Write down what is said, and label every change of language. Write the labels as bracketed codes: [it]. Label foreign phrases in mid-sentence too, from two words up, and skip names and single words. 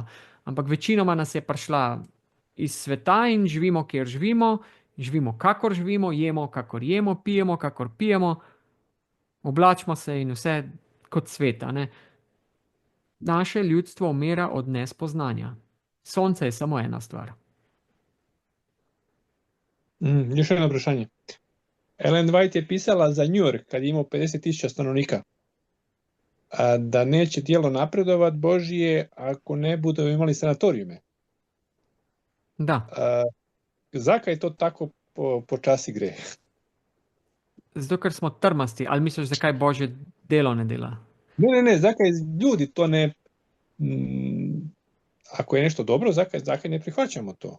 [sl] Ampak večinoma nas je prišla iz sveta in živimo, kjer živimo, živimo, kakor živimo, jemo, kakor jemo, pijemo, kakor pijemo, oblačimo se in vse kot sveta. Ne? Naše ljudstvo umira od nespoznanja. Sonce je samo ena stvar. Je še eno vprašanje. Ellen White je pisala za New York, [hr] kad je imao 50.000 stanovnika, da neće tijelo napredovat Božije ako ne budemo imali sanatorijume. Da. [sl] Zakaj to tako počasi gre? Zato, ker smo trmasti. Ali misliš, zakaj Božje delo ne dela? Ne, zakaj ljudi to ne... [hr] Ako je nešto dobro, zakaj ne prihvaćamo to?